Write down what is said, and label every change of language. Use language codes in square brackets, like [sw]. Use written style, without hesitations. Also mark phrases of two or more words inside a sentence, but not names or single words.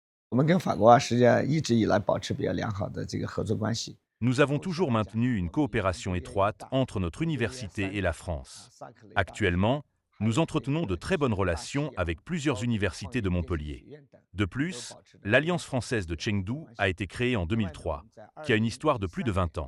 [zh] 我们跟法国实际上一直以来保持比较良好的这个合作关系。 [fr] Nous avons toujours maintenu une coopération étroite entre notre université et la France. Actuellement, nous entretenons de très bonnes relations avec plusieurs universités de Montpellier. De plus, l'Alliance française de Chengdu a été créée en 2003, qui a une histoire de plus de 20 ans.